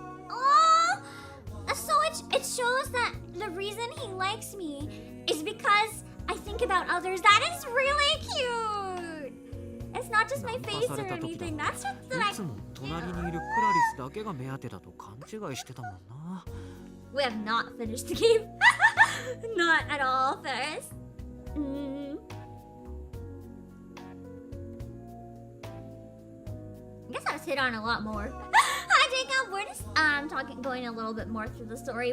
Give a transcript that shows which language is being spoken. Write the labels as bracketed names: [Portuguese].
[English] Oh! So it shows that the reason he likes me is because I think about others. That is really cute! It's not just my face or anything. That's just that I... [Japanese] いつも隣にいるクラリスだけが目当てだと勘違いしてたもんな。 [English] We have not finished the game. Not at all, Ferris. I guess I was hit on a lot more. Hi, Jacob. We're just going a little bit more through the story.